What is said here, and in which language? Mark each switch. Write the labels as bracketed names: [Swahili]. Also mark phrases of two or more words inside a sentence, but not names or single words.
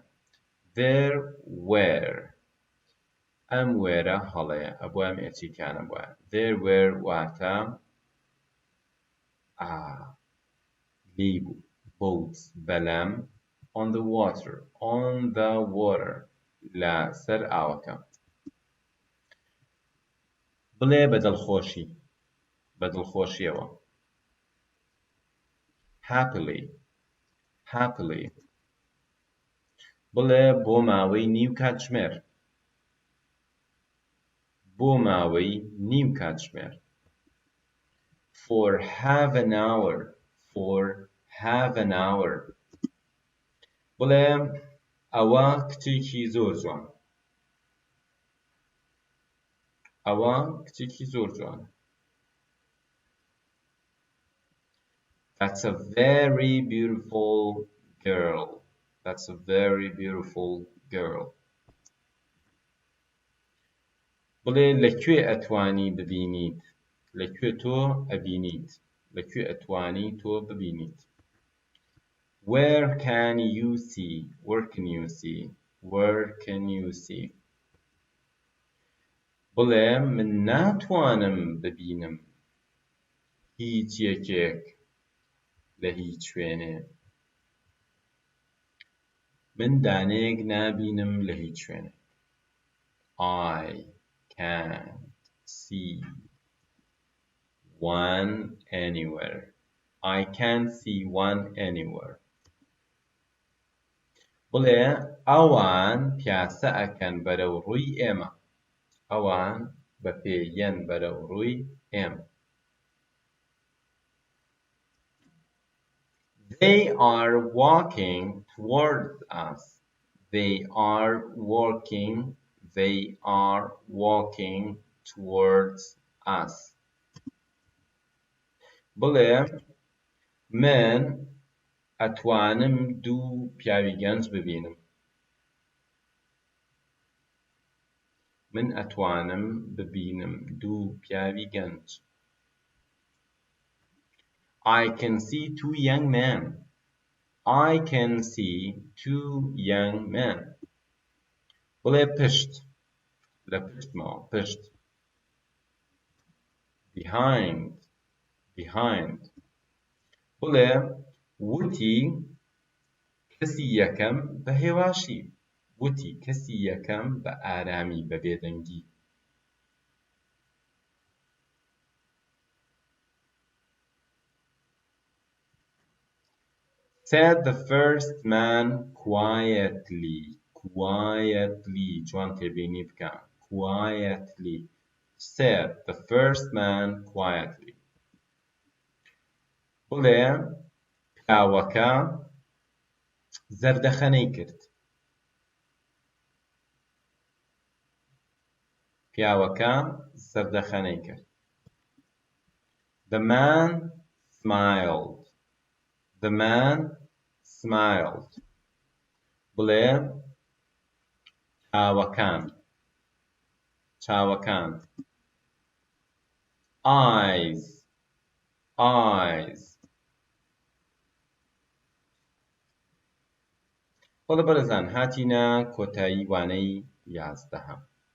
[English] There were [Central Kurdish] ئەم وێرە هەڵەیە ئەبووە ئەم ئێچیکانە بووە. [English] There were [Central Kurdish] واتە لی بوو boats بەلەم [English] on the water [Central Kurdish] لە سەر ئاوەکە. بڵێ بە دڵخۆشیەوە. happily بڵێ بۆ ماوەی نیو کاتژمێر. [English] for half an hour [Central Kurdish] بڵێ ئەوە کچێکی زۆر جوانە. [English] That's a very beautiful girl. [Central Kurdish] بڵێ لەکوێ ئەتوانی ببینیت. لەکوێ تۆ ئەبینیت. لەکوێ ئەتوانی تۆ ببینیت. [English] Where can you see. [Central Kurdish] بڵێ من ناتوانم ببینم هیچ یەکێک لە هیچ شوێنێ. من دانەیەک نابینم لە هیچ شوێنێ. [English] I can't see one anywhere. [Central Kurdish] بڵێ ئەوان پیاسە ئەکەن بەرەو ڕووی ئێمە. ئەوان بەپێیەن بەرەو ڕووی ئێمە. [English] They are walking towards us. [Central Kurdish] بڵێ من ئەتوانم دوو پیاوی گەنج ببینم. [English] I can see two young men. [Central Kurdish] بڵێ پشت. لە پشتمەوە. پشت. [English] behind. [Central Kurdish] بڵێ وتی کەسی یەکەم بە هێواشی. وتی کەسی یەکەم بە ئارامی بە بێدەنگی. [English] Said the first man quietly. [Central Kurdish] جوان تێبینی بکە. [English] Quietly. Said the first man quietly. [Central Kurdish] بڵێ پیاوەکە زەردەخەنەی کرد. [English] The man smiled. [Central Kurdish] بڵێ چاوەکان. [English] Eyes. [Central Kurdish] بەڵێ بەرەزان هاتینە کۆتایی وانەی 11.